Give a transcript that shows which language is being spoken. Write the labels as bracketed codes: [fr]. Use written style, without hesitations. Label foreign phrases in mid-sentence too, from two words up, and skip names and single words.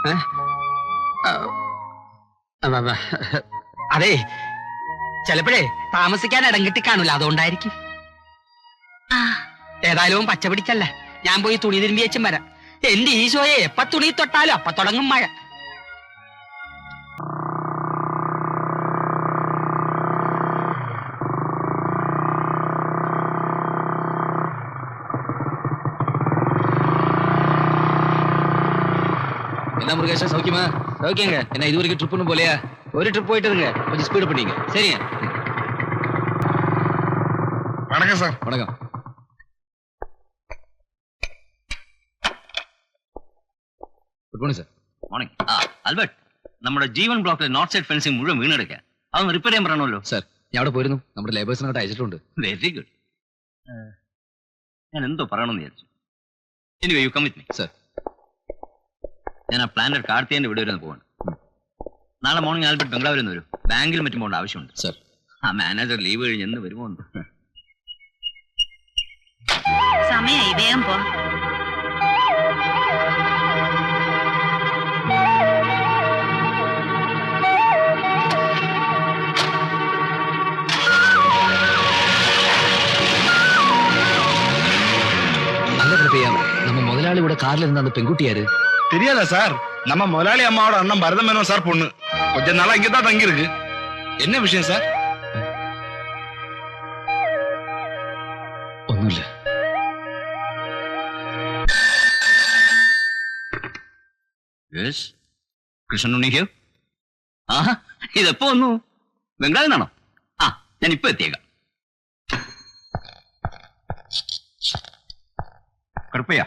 [ml] അതെ, ചിലപ്പോഴേ താമസിക്കാൻ ഇടം കിട്ടി കാണൂല, അതുകൊണ്ടായിരിക്കും. ഏതായാലും പച്ച പിടിച്ചല്ല, ഞാൻ പോയി തുണി തിരുമ്പി വെച്ചും വരാം. എന്റെ ഈശോയെ, എപ്പ തുണി തൊട്ടാലും അപ്പ തുടങ്ങും മഴ. [ta] என்ன முருகேஷா சௌக்கியமா? சௌக்கியங்க. என்ன இது வரைக்கும் ட்ரிப் ஒன்றும் போலையா? ஒரு ட்ரிப் போயிட்டுங்க, கொஞ்சம் ஸ்பீடு பண்ணீங்க. சரிங்க. வணக்கம் சார். வணக்கம். [en] good morning സാർ. [ml] മോർണിംഗ്. ആൽബർട്ട്, നമ്മുടെ ജീവൻ ബ്ലോക്കിലെ [en] north side fencing [ml] മുഴുവൻ വീണെടുക്കുക. അതൊന്ന് റിപ്പയർ ചെയ്യാൻ പറയണമല്ലോ. സാർ, ഞാൻ അവിടെ പോയിരുന്നു. നമ്മുടെ ലേബേഴ്സിനോട്ട് അയച്ചിട്ടുണ്ട്. [en] very good. [ml] ഞാൻ എന്തോ പറയണമെന്ന് വിചാരിച്ചു. [en] anyway you come with me. [ml] സാർ, ഞാൻ ആ പ്ലാനറ്റ് കാർത്തിയന്റെ വീട് വരെ പോവാണ്. നാളെ മോർണിംഗ് ആൽബർട്ട് ബംഗ്ലാവിൽ നിന്ന് വരും. ബാങ്കിലും മറ്റും പോകേണ്ട ആവശ്യമുണ്ട്. സാർ. ആ മാനേജർ ലീവ് കഴിഞ്ഞ് എന്ന് വരുമോ? സമയായി, വേഗം പോ. [ta] நல்ல கிருப்பையா, நம்ம முதலாளி கூட கார்ல இருந்த அந்த பெண்குட்டி யாரு? தெரியாதா சார்? நம்ம முதலாளி அம்மாவோட அண்ணன் பரதம் மேனோன் சார் பொண்ணு. கொஞ்ச நாளா இங்கதான் தங்கி இருக்கு. என்ன விஷயம் சார்? [ml] ഒന്നുമില്ല. കൃഷ്ണനുണ്ണി ഹിയർ. ആഹാ, ഇതെപ്പോ വന്നു? ബംഗ്ലാവിൽ നിന്നാണോ? ആ, ഞാൻ ഇപ്പൊ എത്തിയേക്കാം. കുഴപ്പമില്ല.